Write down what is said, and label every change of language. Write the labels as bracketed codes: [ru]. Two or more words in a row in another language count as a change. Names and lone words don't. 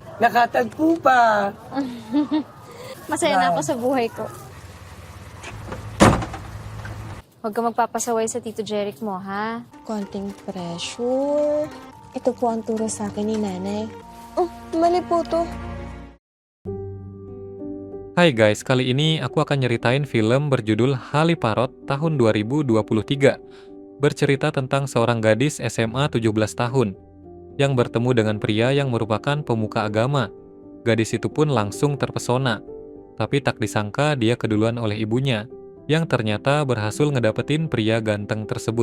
[tl] Nakatagpo pa. Masaya na ako sa buhay ko. Huwag ka magpapasaway sa Tito Jeric mo, ha? Konting pressure. Ito po ang turo sa akin ni nanay. Oh, mali po to. [id] Hai guys, kali ini aku akan nyeritain film berjudul Haliparot tahun 2023. Bercerita tentang seorang gadis SMA 17 tahun yang bertemu dengan pria yang merupakan pemuka agama. Gadis itu pun langsung terpesona. Tapi tak disangka dia keduluan oleh ibunya, yang ternyata berhasil ngedapetin pria ganteng tersebut.